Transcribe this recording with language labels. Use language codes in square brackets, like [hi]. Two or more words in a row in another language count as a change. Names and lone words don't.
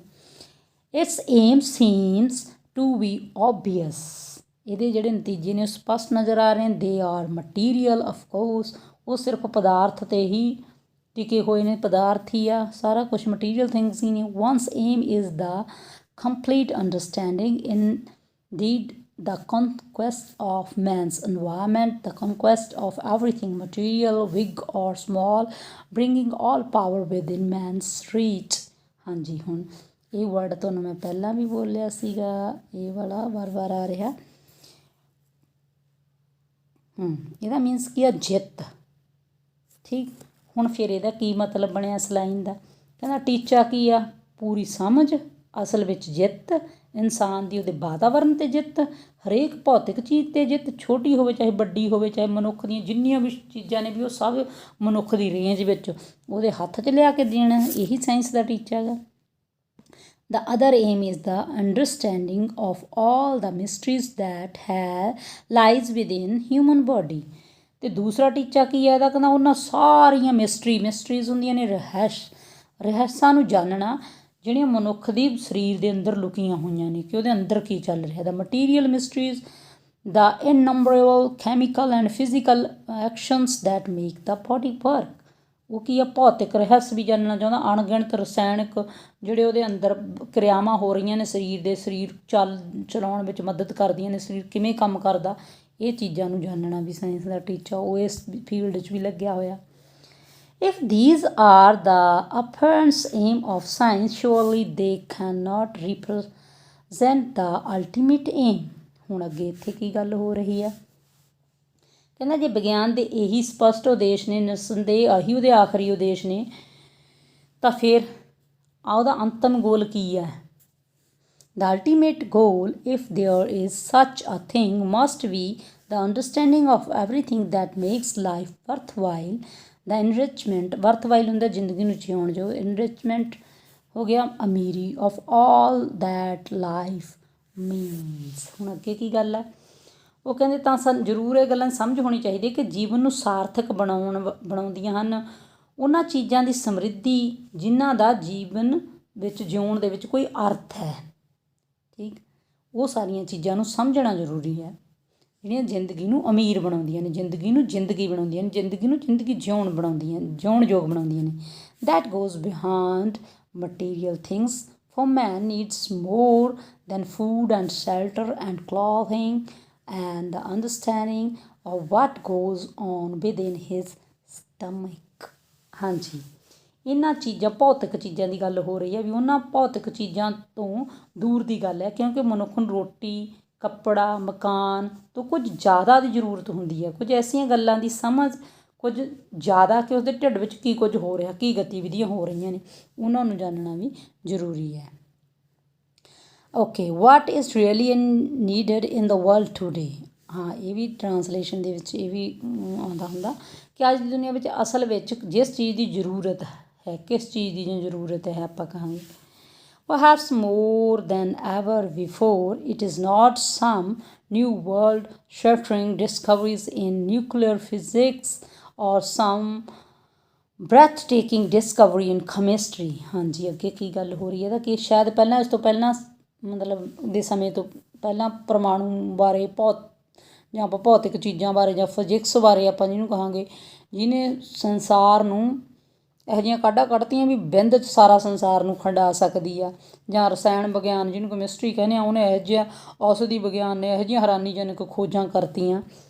[en] its aim seems to be obvious, [pa] ਇਹਦੇ ਜਿਹੜੇ ਨਤੀਜੇ ਨੇ ਉਹ ਸਪਸ਼ਟ ਨਜ਼ਰ ਆ ਰਹੇ ਨੇ। [en] they are material of course, [pa] ਉਹ ਸਿਰਫ ਪਦਾਰਥ 'ਤੇ ਹੀ ਟਿਕੇ ਹੋਏ ਨੇ, ਪਦਾਰਥ ਹੀ ਆ ਸਾਰਾ ਕੁਛ, [en] material things [pa] ਹੀ ਨੇ। [en] one's aim is the complete understanding in deed the conquest of man's environment, the conquest of everything material, big or small, bringing all power within man's reach। [pa] ਹਾਂਜੀ ਹੁਣ ਇਹ ਵਰਡ ਤੁਹਾਨੂੰ ਮੈਂ ਪਹਿਲਾਂ ਵੀ ਬੋਲਿਆ ਸੀਗਾ, ਇਹ ਵਾਲਾ ਵਾਰ-ਵਾਰ ਆ ਰਿਹਾ। ਇਹਦਾ ਮੀਨਸ ਕੀ ਆ, ਜਿੱਤ। ਠੀਕ, ਹੁਣ ਫਿਰ ਇਹਦਾ ਕੀ ਮਤਲਬ ਬਣਿਆ ਇਸ ਲਾਈਨ ਦਾ, ਕਹਿੰਦਾ ਟੀਚਾ ਕੀ ਆ, ਪੂਰੀ ਸਮਝ, ਅਸਲ ਵਿੱਚ ਜਿੱਤ, ਇਨਸਾਨ ਦੀ ਉਹਦੇ ਵਾਤਾਵਰਨ 'ਤੇ ਜਿੱਤ, ਹਰੇਕ ਭੌਤਿਕ ਚੀਜ਼ 'ਤੇ ਜਿੱਤ, ਛੋਟੀ ਹੋਵੇ ਚਾਹੇ ਵੱਡੀ ਹੋਵੇ, ਚਾਹੇ ਮਨੁੱਖ ਦੀਆਂ ਜਿੰਨੀਆਂ ਵੀ ਚੀਜ਼ਾਂ ਨੇ ਵੀ ਉਹ ਸਭ ਮਨੁੱਖ ਦੀ ਰੇਂਜ ਵਿੱਚ ਉਹਦੇ ਹੱਥ 'ਚ ਲਿਆ ਕੇ ਦੇਣਾ, ਇਹੀ ਸਾਇੰਸ ਦਾ ਟੀਚਾ ਹੈਗਾ। [en] The other aim is the understanding of all the mysteries that lies within human body। [pa] ਅਤੇ ਦੂਸਰਾ ਟੀਚਾ ਕੀ ਹੈ ਇਹਦਾ, ਕਹਿੰਦਾ ਉਹਨਾਂ ਸਾਰੀਆਂ ਮਿਸਟਰੀਜ਼ ਹੁੰਦੀਆਂ ਨੇ, ਰਹੱਸਾਂ ਨੂੰ ਜਾਣਨਾ ਜਿਹੜੀਆਂ ਮਨੁੱਖ ਦੀ ਸਰੀਰ ਦੇ ਅੰਦਰ ਲੁਕੀਆਂ ਹੋਈਆਂ ਨੇ, ਕਿ ਉਹਦੇ ਅੰਦਰ ਕੀ ਚੱਲ ਰਿਹਾ। [en] the material mysteries the innumerable chemical and physical actions that make the body work। [pa] ਉਹ ਕੀ ਆ, ਭੌਤਿਕ ਰਹੱਸ ਵੀ ਜਾਣਨਾ ਚਾਹੁੰਦਾ, ਅਣਗਿਣਤ ਰਸਾਇਣਕ ਜਿਹੜੇ ਉਹਦੇ ਅੰਦਰ ਕਿਰਿਆਵਾਂ ਹੋ ਰਹੀਆਂ ਨੇ ਸਰੀਰ ਦੇ, ਸਰੀਰ ਚਲਾਉਣ ਵਿੱਚ ਮਦਦ ਕਰਦੀਆਂ ਨੇ, ਸਰੀਰ ਕਿਵੇਂ ਕੰਮ ਕਰਦਾ, ਇਹ ਚੀਜ਼ਾਂ ਨੂੰ ਜਾਣਨਾ ਵੀ ਸਾਇੰਸ ਦਾ ਟੀਚਾ, ਉਹ ਇਸ ਫੀਲਡ 'ਚ ਵੀ ਲੱਗਿਆ ਹੋਇਆ। [en] If these are the apparent aim of science, surely they cannot represent the ultimate aim। [pa] ਹੁਣ ਅੱਗੇ ਇੱਥੇ ਕੀ ਗੱਲ ਹੋ ਰਹੀ ਆ, ਕਹਿੰਦਾ ਜੇ ਵਿਗਿਆਨ ਦੇ ਇਹੀ ਸਪਸ਼ਟ ਉਦੇਸ਼ ਨੇ, ਨਿਸੰਦੇਹ ਆਹੀ ਉਹਦੇ ਆਖਰੀ ਉਦੇਸ਼ ਨੇ, ਤਾਂ ਫਿਰ ਉਹਦਾ ਅੰਤਮ ਗੋਲ ਕੀ ਹੈ। [en] The ultimate goal, if there is such a thing, must be the understanding of everything that makes life worthwhile, the enrichment, worthwhile [pa] ਹੁੰਦਾ ਜ਼ਿੰਦਗੀ ਨੂੰ ਜਿਉਣ ਜੋ, [en] enrichment [pa] ਹੋ ਗਿਆ ਅਮੀਰੀ, [en] of all that life means। [pa] ਹੁਣ ਅੱਗੇ ਕੀ ਗੱਲ ਹੈ, ਉਹ ਕਹਿੰਦੇ ਤਾਂ ਜ਼ਰੂਰ ਇਹ ਗੱਲਾਂ ਸਮਝ ਹੋਣੀ ਚਾਹੀਦੀ ਕਿ ਜੀਵਨ ਨੂੰ ਸਾਰਥਕ ਬਣਾਉਂਦੀਆਂ ਹਨ ਉਹਨਾਂ ਚੀਜ਼ਾਂ ਦੀ ਸਮਰਿੱਧੀ ਜਿਨ੍ਹਾਂ ਦਾ ਜੀਵਨ ਵਿੱਚ ਜਿਉਣ ਦੇ ਵਿੱਚ ਕੋਈ ਅਰਥ ਹੈ। ਠੀਕ, ਉਹ ਸਾਰੀਆਂ ਚੀਜ਼ਾਂ ਨੂੰ ਸਮਝਣਾ ਜ਼ਰੂਰੀ ਹੈ ਜਿਹੜੀਆਂ ਜ਼ਿੰਦਗੀ ਨੂੰ ਅਮੀਰ ਬਣਾਉਂਦੀਆਂ ਨੇ, ਜ਼ਿੰਦਗੀ ਨੂੰ ਜ਼ਿੰਦਗੀ ਬਣਾਉਂਦੀਆਂ ਨੇ, ਜ਼ਿੰਦਗੀ ਨੂੰ ਜ਼ਿੰਦਗੀ ਜਿਉਣ ਬਣਾਉਂਦੀਆਂ, ਜਿਉਣਯੋਗ ਬਣਾਉਂਦੀਆਂ ਨੇ। [en] that goes behind material things, for man needs more than food and shelter and clothing and the understanding of what goes on within his stomach। [pa] ਹਾਂਜੀ, ਇਹਨਾਂ ਚੀਜ਼ਾਂ ਭੌਤਿਕ ਚੀਜ਼ਾਂ ਦੀ ਗੱਲ ਹੋ ਰਹੀ ਹੈ ਵੀ ਉਹਨਾਂ ਭੌਤਿਕ ਚੀਜ਼ਾਂ ਤੋਂ ਦੂਰ ਦੀ ਗੱਲ ਹੈ, ਕਿਉਂਕਿ ਮਨੁੱਖ ਨੂੰ ਰੋਟੀ, ਕੱਪੜਾ, ਮਕਾਨ ਤੋਂ ਕੁਝ ਜ਼ਿਆਦਾ ਦੀ ਜ਼ਰੂਰਤ ਹੁੰਦੀ ਹੈ, ਕੁਝ ਐਸੀਆਂ ਗੱਲਾਂ ਦੀ ਸਮਝ, ਕੁਝ ਜ਼ਿਆਦਾ ਕਿ ਉਸਦੇ ਢਿੱਡ ਵਿੱਚ ਕੀ ਕੁਝ ਹੋ ਰਿਹਾ, ਕੀ ਗਤੀਵਿਧੀਆਂ ਹੋ ਰਹੀਆਂ ਨੇ, ਉਹਨਾਂ ਨੂੰ ਜਾਣਨਾ ਵੀ ਜ਼ਰੂਰੀ ਹੈ। [en] okay, what is really needed in the world today. [pa] ਹਾਂ, ਇਹ ਵੀ ਟਰਾਂਸਲੇਸ਼ਨ ਦੇ ਵਿੱਚ ਇਹ ਵੀ ਆਉਂਦਾ ਹੁੰਦਾ ਕਿ ਅੱਜ ਦੀ ਦੁਨੀਆ ਵਿੱਚ ਅਸਲ ਵਿੱਚ ਜਿਸ ਚੀਜ਼ ਦੀ ਜ਼ਰੂਰਤ ਹੈ, ਕਿਸ ਚੀਜ਼ ਦੀ ਜ਼ਰੂਰਤ ਹੈ, ਆਪਾਂ ਕਹਾਂਗੇ [en] perhaps more than ever before, it is not some new world-shattering discoveries in nuclear physics or some breathtaking discovery in chemistry। [pa] ਹਾਂਜੀ, ਅੱਗੇ ਕੀ ਗੱਲ ਹੋ ਰਹੀ ਹੈ ਤਾਂ ਕਿ ਸ਼ਾਇਦ ਪਹਿਲਾਂ, ਇਸ ਤੋਂ ਪਹਿਲਾਂ ਮਤਲਬ ਦੇ ਸਮੇਂ ਤੋਂ ਪਹਿਲਾਂ ਪਰਮਾਣੂ ਬਾਰੇ ਜਾਂ ਆਪਾਂ ਭੌਤਿਕ ਚੀਜ਼ਾਂ ਬਾਰੇ ਜਾਂ ਫਿਜ਼ਿਕਸ ਬਾਰੇ ਆਪਾਂ ਜਿਹਨੂੰ ਕਹਾਂਗੇ, ਜਿਹਨੇ ਸੰਸਾਰ ਨੂੰ ਇਹੋ ਜਿਹੀਆਂ ਕਾਢਾਂ ਕੱਢਤੀਆਂ ਵੀ ਬਿੰਦ 'ਚ ਸਾਰਾ ਸੰਸਾਰ ਨੂੰ ਖੰਡਾ ਸਕਦੀ ਆ, ਜਾਂ ਰਸਾਇਣ ਵਿਗਿਆਨ ਜਿਹਨੂੰ ਕੈਮਿਸਟਰੀ ਕਹਿੰਦੇ ਆ, ਉਹਨੇ ਇਹੋ ਜਿਹਾ, ਔਸ਼ਧੀ ਵਿਗਿਆਨ ਨੇ ਇਹੋ ਜਿਹੀਆਂ ਹੈਰਾਨੀਜਨਕ ਖੋਜਾਂ ਕਰਤੀਆਂ।